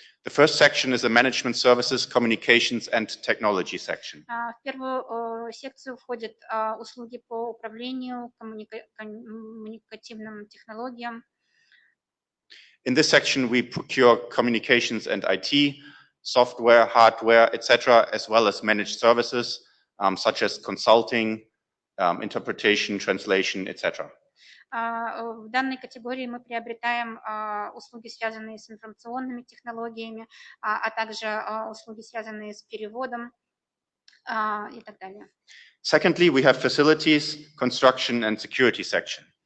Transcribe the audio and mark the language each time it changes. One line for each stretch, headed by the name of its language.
English: The first section is the management services, communications and technology section.
Russian: В первую секцию входят услуги по управлению, коммуникативным технологиям.
English: In this section, we procure communications and IT, software, hardware, etc., as well as managed services such as consulting, interpretation, translation, etc.
Russian: В данной категории мы приобретаем услуги, связанные с информационными технологиями, а также услуги, связанные с переводом и так далее.
English: Secondly, we have facilities, construction, and security section.